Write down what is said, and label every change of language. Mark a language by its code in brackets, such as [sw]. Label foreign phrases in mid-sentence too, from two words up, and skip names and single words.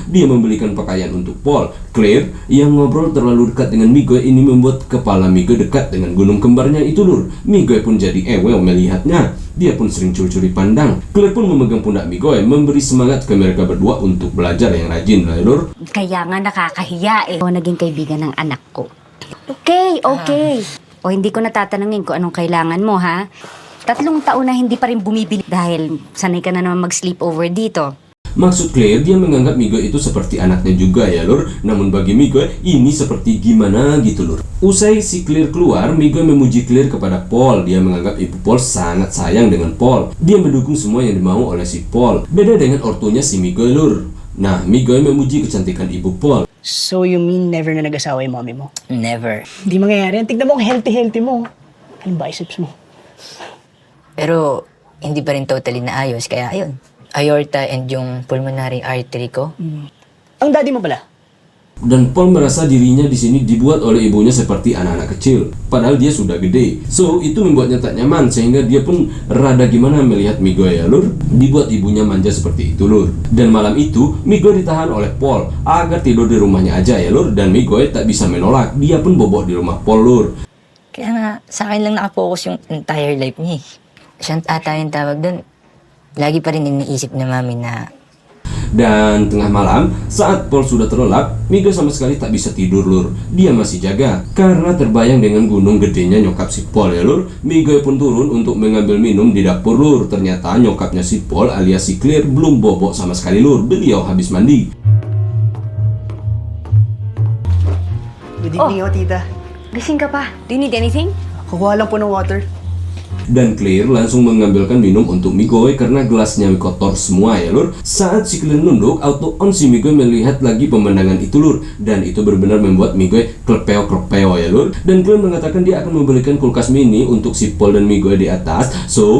[id] Dia membelikan pakaian untuk Paul. Claire yang ngobrol terlalu dekat dengan Migoe ini membuat kepala Migoe dekat dengan gunung kembarnya itu lur. Migoe pun jadi ewel melihatnya. Dia pun sering curi-curi pandang. Claire pun memegang pundak Migoe, memberi semangat ke mereka berdua untuk belajar yang rajin lah lur. [tl] Kaya nga nakakahiya eh. O naging kaibigan ng anak ko. Okay. O hindi ko natatanungin kung anong kailangan mo ha. 3 taon na hindi pa rin bumibili dahil sanay ka na naman mag- [en] sleep over [tl] dito. [id] Maksud Claire, dia menganggap Migoe itu seperti anaknya juga ya lur. Namun bagi Migoe, ini seperti gimana gitu lur. Usai si Claire keluar, Migoe memuji Claire kepada Paul. Dia menganggap ibu Paul sangat sayang dengan Paul. Dia mendukung semua yang dimau oleh si Paul. Beda dengan ortunya si Migoe lur. Nah, Migoe memuji kecantikan ibu Paul. [en] So you mean never [tl] na nag-asawa yung mommy mo? Never. Hindi mangyayari yan. Tignan mo ang healthy mo. Anong biceps mo? Pero, hindi pa rin totally naayos. Kaya, ayun. [en] Aorta and yung pulmonary artery ko. [tl] Ang daddy mo pala? [id] Dan Paul merasa dirinya di sini dibuat oleh ibunya seperti anak-anak kecil, padahal dia sudah gede. So itu membuatnya tak nyaman, sehingga dia pun rada gimana melihat Migoe ya lur. Dibuat ibunya manja seperti itu lur. Dan malam itu Migoe ditahan oleh Paul agar tidur di rumahnya aja ya lur. Dan Migoe tak bisa menolak, dia pun bobok di rumah Paul lur. [tl] Kaya nga, sa akin lang nakapokus yung [en] entire life [tl] niya. Siyang ata yung tawag doon. Lagi pa rin iniisip na mami na [id] Dan tengah malam, saat Paul sudah terlelap, Migoe sama sekali tak bisa tidur lur. Dia masih jaga, karena terbayang dengan gunung gedenya nyokap si Paul ya lur. Migoe pun turun untuk mengambil minum di dapur lur. Ternyata nyokapnya si Paul alias si Claire belum bobok sama sekali lur. Beliau habis mandi. [en] Good evening, [tl] tita. Gising ka pa? [en] Do you need anything? [tl] Kukuha lang po ng water. [id] Dan Claire langsung mengambilkan minum untuk Migoe karena gelasnya kotor semua ya lur. Saat si Claire nunduk, auto on si Migoe melihat lagi pemandangan itu lur. Dan itu benar-benar membuat Migoe klepeo ya lur. Dan Claire mengatakan dia akan membelikan kulkas mini untuk si Paul dan Migoe di atas.